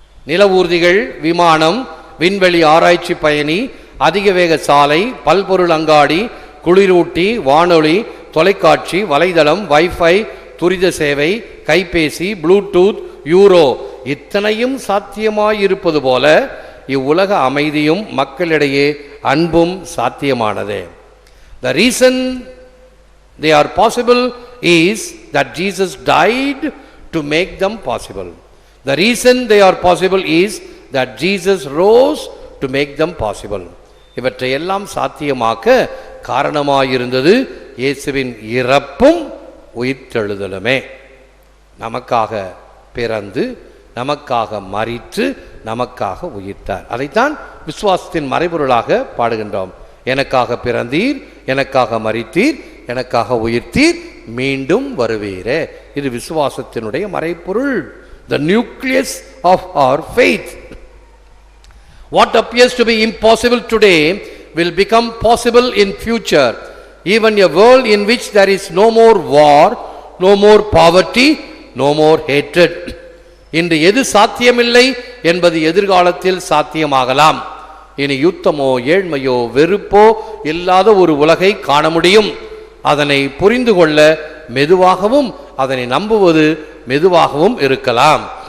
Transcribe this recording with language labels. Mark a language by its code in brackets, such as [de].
[ta] நில ஊர்திகள், விமானம், விண்வெளி ஆராய்ச்சி பயணி, அதிக வேக சாலை, பல்பொருள் அங்காடி, குளிரூட்டி, வானொலி, தொலைக்காட்சி, வலைதளம், வைஃபை, துரித சேவை, கைபேசி, ப்ளூடூத், யூரோ, இத்தனையும் சாத்தியமாயிருப்பது போல இவ்வுலக அமைதியும் மக்களிடையே அன்பும் சாத்தியமானதே. [en] The reason they are possible is that Jesus died to make them possible. The reason they are possible is that Jesus rose to make them possible. [ta] இவற்றை எல்லாம் சாத்தியமாக்க காரணமாயிருந்தது இயேசுவின் இறப்பும் உயிர்த்தெழுதலுமே. நமக்காக பிறந்து, நமக்காக மரித்து, நமக்காக உயிர்த்தார். அதைத்தான் விசுவாசத்தின் மறைபொருளாக பாடுகின்றோம். எனக்காக பிறந்தீர், எனக்காக மரித்தீர், எனக்காக உயிர்த்தீர், மீண்டும் வருவீரே. இது விசுவாசத்தினுடைய மறைபொருள். [en] The nucleus of our faith. What appears to be impossible today will become possible in future. Even a world in which there is no more war, no more poverty, no more hatred. [ta] இன்று எது சாத்தியமில்லை என்பது எதிர்காலத்தில் சாத்தியமாகலாம். இனி யுத்தமோ, ஏழ்மையோ, வெறுப்போ இல்லாத ஒரு உலகை காண முடியும். அதனை புரிந்து கொள்ள மெதுவாகவும், அதனை நம்புவது மெதுவாகவும் இருக்கலாம்.